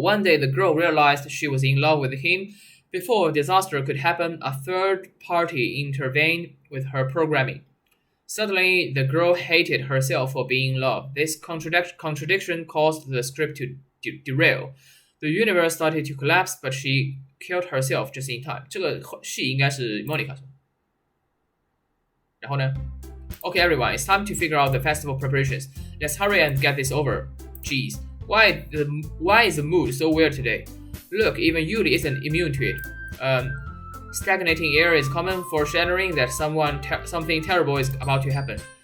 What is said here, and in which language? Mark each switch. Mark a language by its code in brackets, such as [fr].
[en] One day, the girl realized she was in love with him. Before disaster could happen, a third party intervened with her programming. Suddenly, the girl hated herself for being in love. This contradiction caused the script to derail. The universe started to collapse, but she killed herself just in time. [zh] 这个戏应该是 Monica 说。然后呢 [en] Okay, everyone, it's time to figure out the festival preparations. Let's hurry and get this over. Jeez, why is the mood so weird today? Look, even Yuli isn't immune to it. Stagnating air is common foreshadowing that something terrible is about to happen.